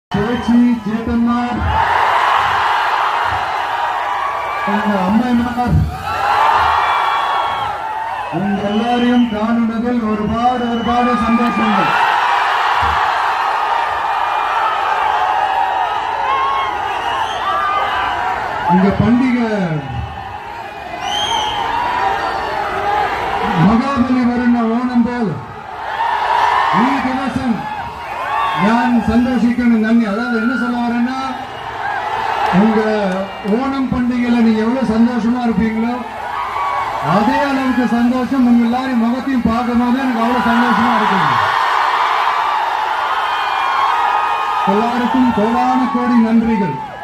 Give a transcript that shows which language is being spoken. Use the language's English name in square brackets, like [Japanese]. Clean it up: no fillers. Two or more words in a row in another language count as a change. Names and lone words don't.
[Malayalam] ചേച്ചി ചേട്ടന്മാർ അമ്മമാർ ഉങ്ക എല്ലാരെയും കാണുന്നതിൽ ഒരുപാട് സന്തോഷങ്ങൾ. [Tamil] இந்த பண்டிகை [Malayalam] മഹാബലി വരുന്ന ഓണം പോൽ ഈ ദിവസം ഞാൻ സന്തോഷിക്കണം. നന്ദി. [Tamil] அதாவது என்ன சொல்ல வரேன்னா, உங்க ஓணம் பண்டிகையில நீங்க எவ்வளவு சந்தோஷமா இருப்பீங்களோ அதே அளவுக்கு சந்தோஷம் உங்க எல்லாரும் முகத்தையும் பார்க்கும்போது எனக்கு அவ்வளவு சந்தோஷமா இருக்குங்க. எல்லாருக்கும் கோடான கோடி நன்றிகள்.